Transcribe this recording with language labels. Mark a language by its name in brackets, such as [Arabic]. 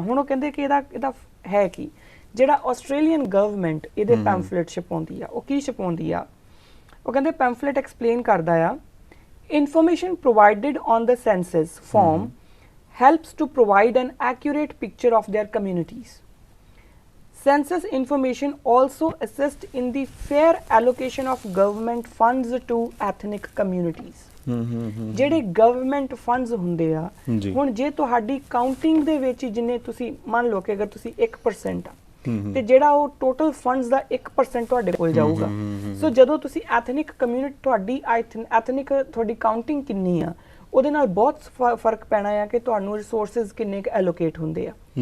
[Punjabi] ਹੁਣ ਉਹ ਕਹਿੰਦੇ ਕਿ ਇਹਦਾ ਹੈ ਕੀ, ਜਿਹੜਾ ਆਸਟ੍ਰੇਲੀਅਨ ਗਵਰਨਮੈਂਟ ਇਹਦੇ ਪੈਂਫਲੇਟ ਛਪਾਉਂਦੀ ਆ, ਉਹ ਕੀ ਛਪਾਉਂਦੀ ਆ? ਉਹ ਕਹਿੰਦੇ ਪੈਂਫਲੇਟ ਐਕਸਪਲੇਨ ਕਰਦਾ ਆ, [English] Information provided on the census form helps to provide an accurate picture of their communities. Census information also assist in the fair allocation of government funds to ethnic communities. [Punjabi] ਜਿਹੜੇ government funds ਹੁੰਦੇ ਆ, ਹੁਣ ਜੇ ਤੁਹਾਡੀ counting ਦੇ ਵਿੱਚ ਜਿੰਨੇ ਤੁਸੀਂ ਮੰਨ ਲਓ ਕਿ ਅਗਰ ਤੁਸੀਂ 1% ਆ ਤੇ ਜਿਹੜਾ ਉਹ ਟੋਟਲ ਫੰਡਸ ਦਾ 1% ਤੁਹਾਡੇ ਕੋਲ ਜਾਊਗਾ। ਸੋ ਜਦੋਂ ਤੁਸੀਂ ਐਥਨਿਕ ਕਮਿਊਨਿਟੀ ਤੁਹਾਡੀ ਐਥਨਿਕ ਤੁਹਾਡੀ ਕਾਊਂਟਿੰਗ ਕਿੰਨੀ ਆ ਉਹਦੇ ਨਾਲ ਬਹੁਤ ਫਰਕ ਪੈਣਾ ਆ ਕਿ ਤੁਹਾਨੂੰ ਰਿਸੋਰਸਸ ਕਿੰਨੇ ਕੁ ਐਲੋਕੇਟ ਹੁੰਦੇ ਆ।